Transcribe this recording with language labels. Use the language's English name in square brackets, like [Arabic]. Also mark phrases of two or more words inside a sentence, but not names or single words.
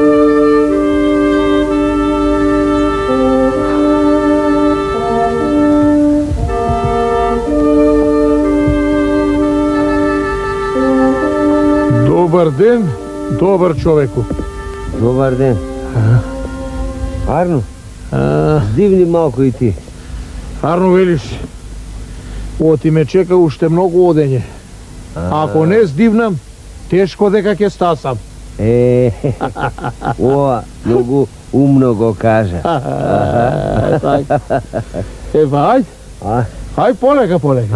[Macedonian] Добар ден, добар човеку. Добар ден. Арно, здивни малко и ти. Арно велиш, оти ме чека уште многу одење. Ако не здивнам, тешко дека ќе стасам. Ова многу умно го кажа. Ева, ајде. Ајде полека, полека.